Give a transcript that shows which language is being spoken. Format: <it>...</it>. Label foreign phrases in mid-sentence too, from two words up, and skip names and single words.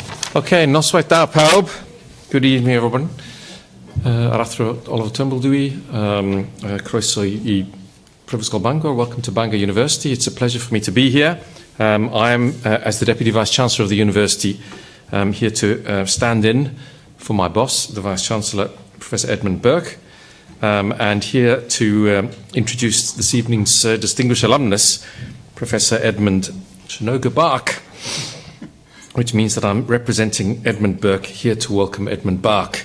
<cy>Oce, noswaith da pawb.</cy> <en>Good evening, everyone.</en> <cy>Ar athro Oliver Turnbull dwi. Croeso I Prifysgol Bangor.</cy> <en>Welcome to Bangor University. It's a pleasure for me to be here. I am, as the Deputy Vice-Chancellor of the University, here to stand in for my boss, the Vice-Chancellor, Professor Edmund Barke, and here to introduce this evening's distinguished alumnus, Professor Edmund Sonuga Barke, which means that I'm representing Edmund Barke here to welcome Edmund Barke.</en>